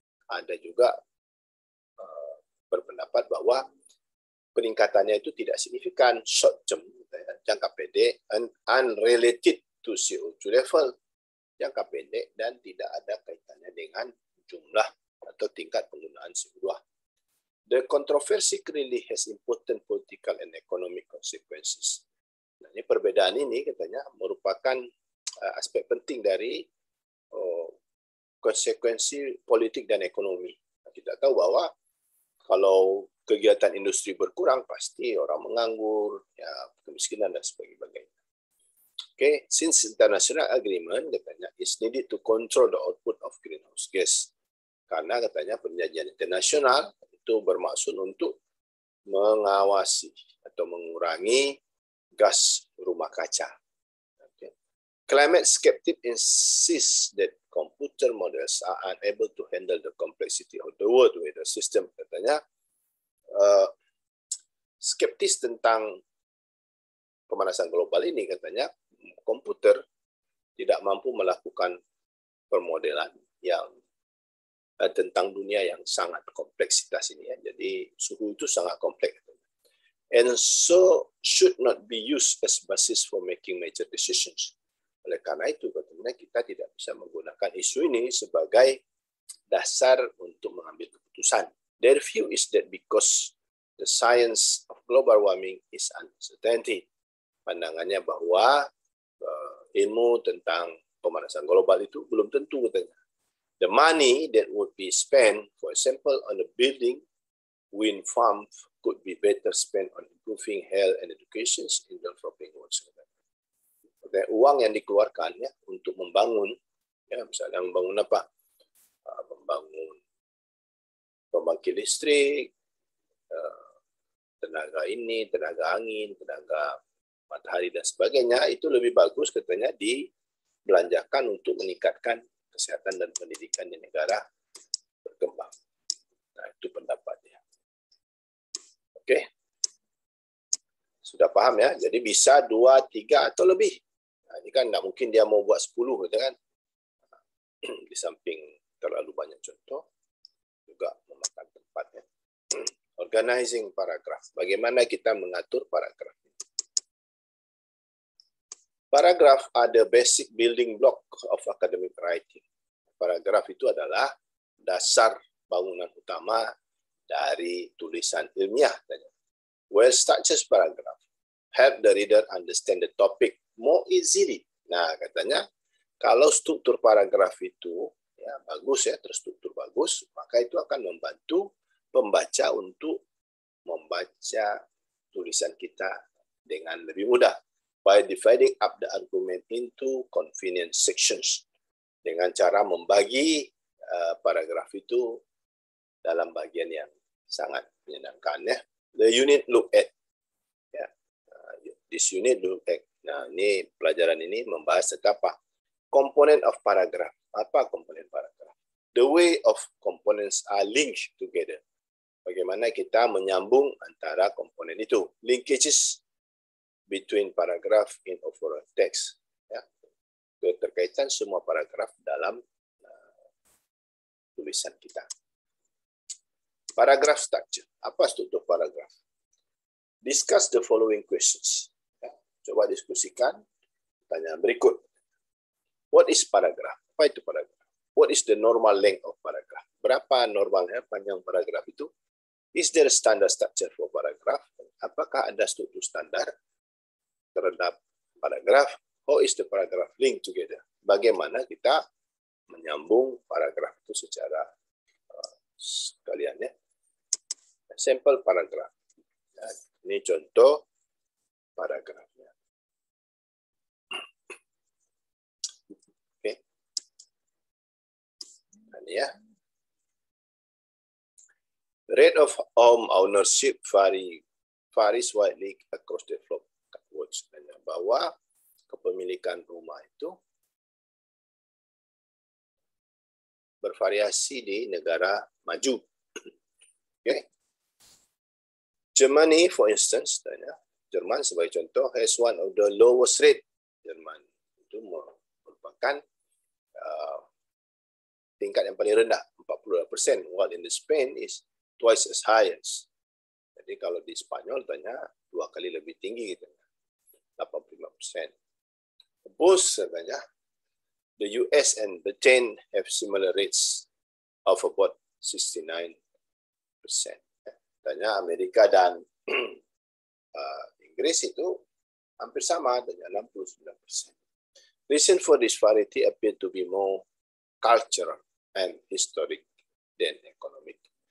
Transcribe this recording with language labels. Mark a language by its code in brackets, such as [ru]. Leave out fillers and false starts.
[id] Ada juga berpendapat bahwa peningkatannya itu tidak signifikan, [en] short term, [id] jangka pendek, [en] unrelated to CO2 level, [id] jangka pendek, dan tidak ada kaitannya dengan jumlah atau tingkat penggunaan CO2. [en] The controversy clearly has important political and economic consequences. [id] Nah, ini perbedaan ini katanya merupakan aspek penting dari konsekuensi politik dan ekonomi. Kita tahu bahwa kalau kegiatan industri berkurang, pasti orang menganggur, ya, kemiskinan dan sebagainya. [en] Okay, since international agreement [id] katanya [en] is needed to control the output of greenhouse gas. [id] Karena katanya perjanjian internasional itu bermaksud untuk mengawasi atau mengurangi gas rumah kaca. [en] Okay. Climate skeptics insist that computer models are unable to handle the complexity of the world weather system. [id] Katanya skeptis tentang pemanasan global ini, katanya komputer tidak mampu melakukan permodelan yang tentang dunia yang sangat kompleksitas ini. Ya. Jadi suhu itu sangat kompleks. [en] And so should not be used as basis for making major decisions. [id] Oleh karena itu, katanya kita tidak bisa menggunakan isu ini sebagai dasar untuk mengambil keputusan. [en] Their view is that because the science of global warming is uncertainty. [id] Pandangannya bahwa ilmu tentang pemanasan global itu belum tentu, katanya. [en] The money that would be spent, for example, on a building wind farm could be better spent on improving health and education in developing worlds. [id] Uang yang dikeluarkan ya untuk membangun, ya misalnya membangun apa? Membangun pembangkit listrik, tenaga ini, tenaga angin, tenaga matahari dan sebagainya, itu lebih bagus katanya dibelanjakan untuk meningkatkan kesehatan dan pendidikan di negara berkembang. Nah, itu pendapatnya. Oke. Sudah paham ya? Jadi bisa 2, 3 atau lebih. Nah, ini kan nggak mungkin dia mau buat 10 gitu kan. Di samping terlalu banyak contoh, juga memakan tempatnya. [en] Organizing paragraph. [id] Bagaimana kita mengatur paragraf? [en] Paragraph are the basic building block of academic writing. [id] Paragraf itu adalah dasar bangunan utama dari tulisan ilmiah. [en] Well-structured paragraph help the reader understand the topic more easily. [id] Nah, katanya kalau struktur paragraf itu ya bagus ya, terstruktur bagus, maka itu akan membantu pembaca untuk membaca tulisan kita dengan lebih mudah. [en] By dividing up the argument into convenient sections, [id] dengan cara membagi paragraf itu dalam bagian yang sangat menyenangkan ya. [en] The unit look at, ya. This unit look at. [id] Nah, ini pelajaran ini membahas tentang apa? [en] Component of paragraph. [id] Apa komponen paragraf? [en] The way of components are linked together. [id] Bagaimana kita menyambung antara komponen itu? [en] Linkages between paragraph in overall text. [id] Ya. Keterkaitan semua paragraf dalam tulisan kita. [en] Paragraph structure. [id] Apa struktur paragraf? [en] Discuss the following questions. [id] Ya. Coba diskusikan pertanyaan berikut. [en] What is paragraph? [id] Apa itu paragraf? [en] What is the normal length of paragraph? [id] Berapa normalnya panjang paragraf itu? [en] Is there a standard structure for paragraph? [id] Apakah ada struktur standar terhadap paragraf? [en] How is the paragraph linked together? [id] Bagaimana kita menyambung paragraf itu secara sekalian ya. Sampel paragraf. Nah, ini contoh paragrafnya. Oke. Nah, ini ya. [en] Rate of home ownership varies widely across developed worlds. [id] Bahwa kepemilikan rumah itu bervariasi di negara maju. [en] Okay. Germany, for instance, [id] Jerman sebagai contoh [en] has one of the lowest rate. [id] Jerman itu merupakan tingkat yang paling rendah [en] 42%, while in the Spain is twice as high as. [id] Jadi kalau di Spanyol tanya 2 kali lebih tinggi gitu, 85%. [en] Both [id] katanya [en] the US and Britain have similar rates of about 69%. [id] Tanya Amerika dan Inggris itu hampir sama, tanya 69%. [en] Reason for this variety appear to be more cultural and historic than economic.